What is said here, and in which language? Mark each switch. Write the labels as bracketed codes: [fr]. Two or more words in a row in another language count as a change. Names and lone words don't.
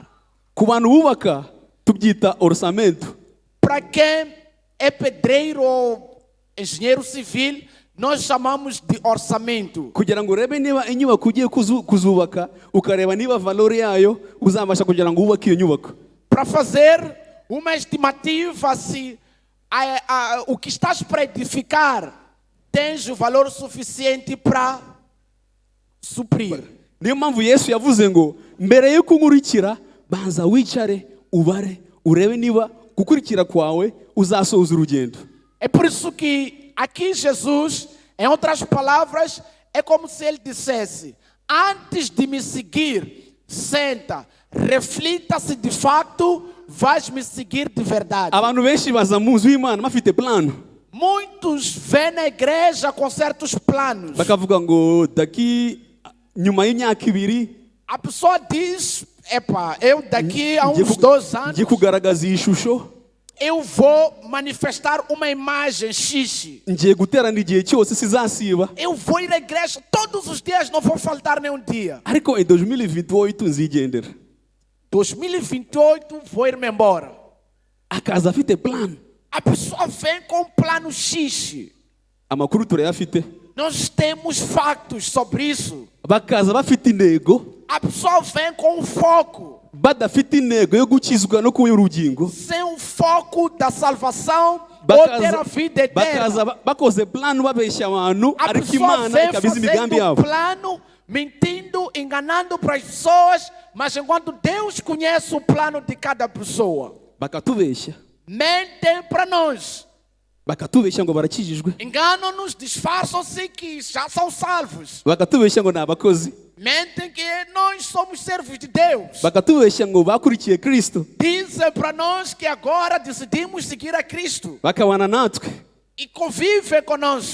[rw] Ku bantu bubaka tubyita orçamento. [pt] Para quem é pedreiro ou engenheiro civil, nós chamamos de orçamento. [rw] Kugira ngo urebe niba inyubako ugiye kuzubaka ukareba niba valor yayo uzabasha kugira ngo wubake iyo nyubako. [pt] Para fazer uma estimativa se o que estás para edificar tens o valor suficiente para suprir. [rw] Niyo mpamvu Yesu yavuze ngo mbere yo kunkurikira banza wicare ubare urebe niba gukurikira kwawe uzasoza urugendo. [pt] É por isso que aqui Jesus, em outras palavras, é como se ele dissesse: antes de me seguir, senta, reflita se de facto vais me seguir de verdade. [rw] abantu benshi baza mu nzu y'Imana bafite plano, [pt] Muitos vêm na igreja com certos planos. [rw] bakavuga ngo daqui nyuma y'imyaka 2 [pt] A pessoa diz, epa, eu daqui a [rw] ngiye [pt] uns [rw] ku- [pt] 2 anos, [rw] ngiye kugaragaza iyi shusho, [pt] eu vou manifestar uma imagem X. [rw] ngiye guterana igihe cyose sizasiba, [pt] Eu vou ir à igreja todos os dias, não vou faltar nenhum dia. [rw] ariko em 2028 nzigendera. [pt] 2028 vou ir-me embora. [rw] Akaza afite plano, [pt] A pessoa vem com um plano X. [rw] amakuru turayafite. [pt] Nós temos factos sobre isso. [rw] Bakaza bafite intego, [pt] A pessoa vem com um foco. [rw] badafite intego yo gukizwa no kuba urugingo, [pt] Sem um foco da salvação ou ter a vida [rw] bakaza [pt] eterna. [rw] bakoze plano babeshya abantu, [pt] A [rw] ariko [pt] pessoa [rw] Imana [pt] vem [rw] ikabiza imigambi [pt] fazendo um [rw] yabo. [pt] plano, mentindo, enganando para as pessoas, mas enquanto Deus conhece o plano de cada pessoa, [rw] Bakatubeshya, [pt] mentem para nós. [rw] bakatubeshya ngo barakijijwe, [pt] Enganam-nos, disfarçam-se que já são salvos. [rw] bakatubeshya ngo ni abakozi, [pt] Mentem que nós somos servos de Deus. [rw] bakatubeshya ngo bakurikiye Kristo, [pt] Dizem para nós que agora decidimos seguir a Cristo [rw] bakabana natwe, [pt] e convivem conosco.